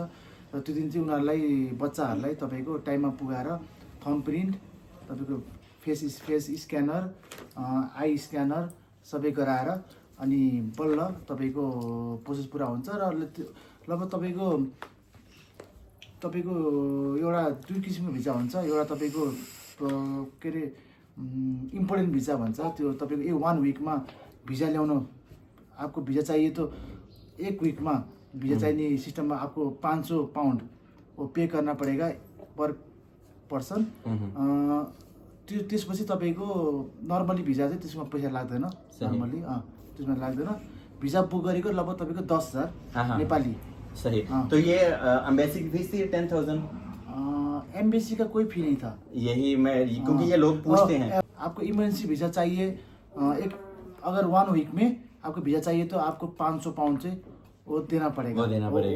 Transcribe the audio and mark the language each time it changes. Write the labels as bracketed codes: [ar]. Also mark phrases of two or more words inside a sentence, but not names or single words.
[ne] र त्यो दिन चाहिँ उनीहरूलाई बच्चाहरूलाई तपाईँको टाइममा पुगाएर [en] thumb print, [ne] तपाईँको [en] face scanner, eye scanner [ne] सबै गराएर अनि बल्ल तपाईँको प्रोसेस पुरा हुन्छ। र लगभग तपाईँको एउटा 2 किसिमको भिजा हुन्छ। एउटा तपाईँको के अरे [en] important visa [ne] भन्छ, त्यो तपाईँको 1 विकमा भिजा ल्याउनु। [hi] आपको भिजा चाहिए तो 1 वीक में भिजा चाहिए सिस्टम में आपको 500 पाउंड वो पे करना पड़ेगा [en] per person. [ne] त्यसपछि तपाईँको नर्मली भिजा चाहिँ त्यसमा पैसा लाग्दैन, नर्मली त्यसमा लाग्दैन। भिजा बुक गरेको लगभग तपाईँको 10,000 नेपाली। [hi] सही। तो ये एम्बेसी की फीस थी 10,000? एम्बेसी का कोई फी नहीं था। यही मैं, क्योंकि ये लोग पूछते हैं। आपको [en] emergency visa [hi] चाहिए, एक अगर 1 वीक में आपको वीजा चाहिए तो आपको 500 पाउंड से वो देना पड़ेगा।